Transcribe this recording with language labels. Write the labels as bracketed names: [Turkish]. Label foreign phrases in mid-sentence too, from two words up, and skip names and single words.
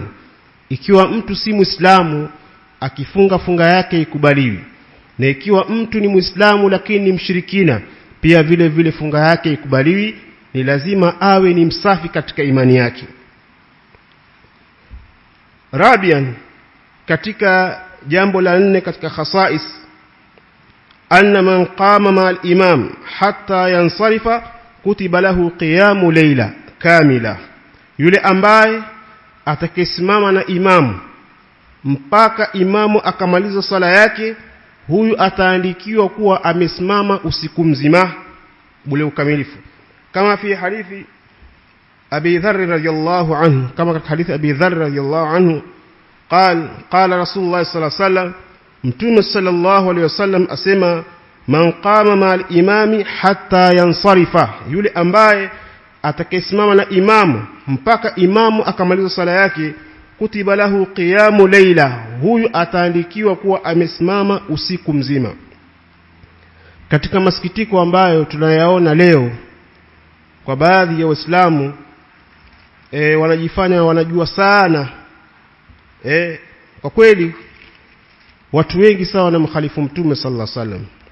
[Swahili] Ikiwa mtu si Muislamu akifunga funga yake ikubaliwi, na ikiwa mtu ni Muislamu lakini ni mshirikina, pia vile vile funga yake ikubaliwi, ni lazima awe ni msafi katika imani yake. Rabian, katika jambo la 4 katika khasais, [Arabic] أن من قام مع الإمام حتى ينصرف كتب له قيام ليلة كاملة, [Swahili] yule ambaye atakayesimama na imamu mpaka imamu akamaliza sala yake, huyu ataandikiwa kuwa amesimama usiku mzima bule ukamilifu. Kama [Arabic] في حديث أبي ذر رضي الله عنه, [Swahili] kama katika hadithi Abi Dharr [Arabic] رضي الله عنه, قال رسول الله صلى الله عليه وسلم, [Swahili] Mtume [Arabic] صلى الله عليه وسلم [Swahili] asema, [Arabic] من قام مع الإمام حتى ينصرف, [Swahili] yule ambaye atakayesimama na imamu mpaka imamu akamaliza sala yake, [Arabic] كتب له قيام ليلة, [Swahili] huyu ataandikiwa kuwa amesimama usiku mzima. Katika masikitiko ambayo tunayaona leo kwa baadhi ya Waislamu, wanajifanya wanajua sana, kwa kweli watu wengi sawa na mkhalifu Mtume [Arabic] صلى الله عليه وسلم.